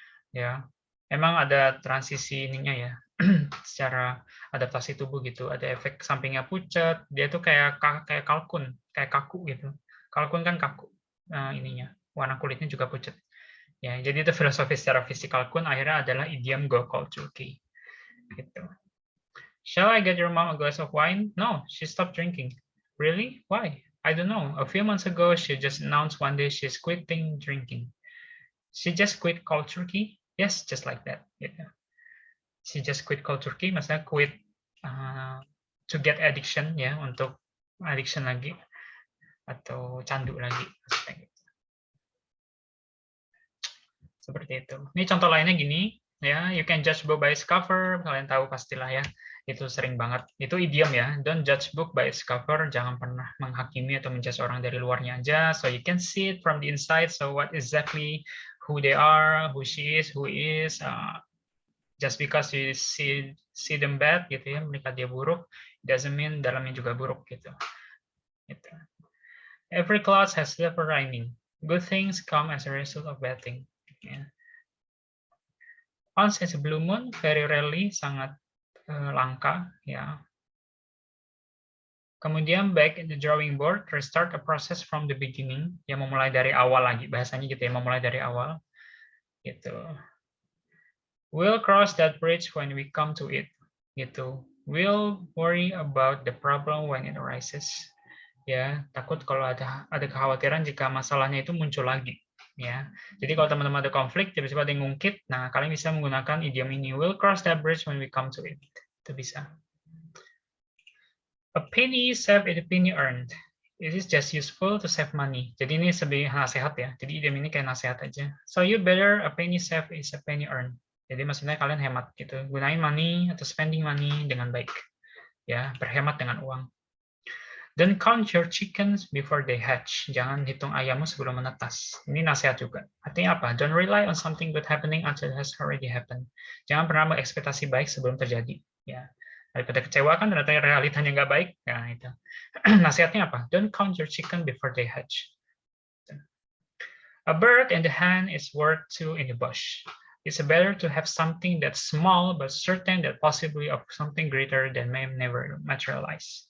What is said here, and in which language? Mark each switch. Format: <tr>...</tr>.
<id>Ya, emang ada transisi ininya ya, secara adaptasi tubuh gitu. Ada efek sampingnya pucat, dia tuh kayak kalkun, kayak kaku gitu. Kalkun kan kaku ininya, warna kulitnya juga pucat. Ya, jadi itu filosofi secara fisik kalkun akhirnya adalah idiom</id> <en>go cold turkey.</en> <id>Gitu.</id> <en>Shall I get your mom a glass of wine? No, she stopped drinking. Really? Why? I don't know. A few months ago, she just announced one day she's quitting drinking. She just quit cold turkey? Yes, just like that. Gitu. She just quit cold turkey,</en> <id>maksudnya</id> <en>quit to get addiction ya,</en> <id>untuk addiction lagi atau candu lagi.</id> <en>Gitu.</en> <id>Seperti itu. Ini contoh lainnya gini ya,</id> <en>you can judge book by its cover.</en> <id>Kalian tahu pastilah ya. Itu sering banget. Itu idiom ya.</id> <en>Don't judge book by its cover.</en> <id>Jangan pernah menghakimi atau menjudge orang dari luarnya aja.</id> <en>So you can see it from the inside. So what exactly who they are, who she is, who is. Just because you see them bad</en> <id>gitu ya, melihat dia buruk,</id> <en>doesn't mean</en> <id>dalamnya juga buruk gitu. Gitu.</id> <en>Every cloud has silver lining. Good things come as a result of bad things. Ya. Once is a blue moon, very rarely,</en> <id>sangat langka ya. Kemudian</id> <en>back in the drawing board, restart a process from the beginning,</en> <id>yang memulai dari awal lagi, bahasanya gitu ya, memulai dari awal gitu.</id> <en>We'll cross that bridge when we come to it</en> <id>gitu.</id> <en>We'll worry about the problem when it arises.</en> <id>Ya, takut kalau ada kekhawatiran jika masalahnya itu muncul lagi. Ya, jadi kalau teman-teman ada konflik, tiba-tiba ada yang ngungkit, nah kalian bisa menggunakan idiom ini.</id> <en>We'll cross that bridge when we come to it.</en> <id>Itu bisa.</id> <en>A penny saved is a penny earned. It is just useful to save money.</en> <id>Jadi ini sebagai nasihat ya. Jadi idiom ini kayak nasihat aja.</id> <en>So you better a penny saved is a penny earned.</en> <id>Jadi maksudnya kalian hemat gitu. Gunain money atau spending money dengan baik. Ya, berhemat dengan uang.</id> <en>Don't count your chickens before they hatch.</en> <id>Jangan hitung ayammu sebelum menetas. Ini nasihat juga. Artinya apa?</id> <en>Don't rely on something good happening until it has already happened.</en> <id>Jangan pernah mengekspektasi baik sebelum terjadi. Ya, daripada kecewa kan ternyata realitanya nggak baik. Nah, itu. Nasihatnya apa?</id> <en>Don't count your chicken before they hatch. A bird in the hand is worth two in the bush. It's better to have something that's small but certain that possibly of something greater than may never materialize.</en>